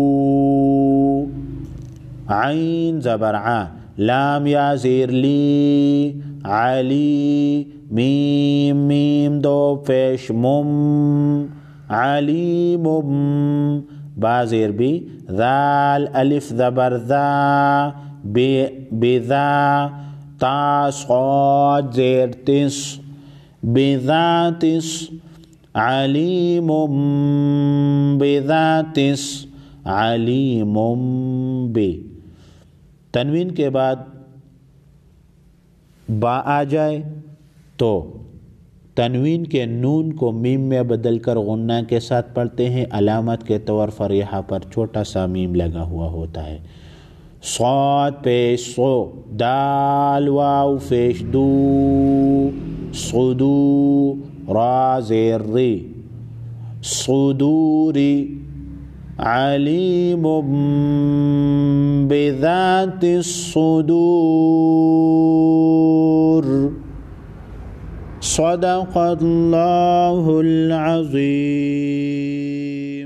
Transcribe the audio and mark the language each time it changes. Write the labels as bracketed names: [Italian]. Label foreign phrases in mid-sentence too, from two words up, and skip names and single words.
[Hindi] आइन ज़बर आ, लाम या ज़ेर ली, अली, मीम मीम दो पेश मुम, अलीमुम। बा ज़ेर बी, ज़ाल अलिफ ज़बर ज़ा, बिज़ा, ता सॉद ज़ेर तिस, बिज़ातिस, [Arabic] عليم بذات, [Hindi] अलीमुम बि। तनवीन के बाद बा आ जाए तो तनवीन के नून को मीम में बदल कर गुन्ना के साथ पढ़ते हैं। अलामत के तौर पर यहाँ पर छोटा सा मीम लगा हुआ होता है। सौद पेश सो, दाल वाव पेश दू, सुदू, रा ज़ेर री, सुदूरी, [Arabic] عليم بذات الصدور. صدق الله العظيم.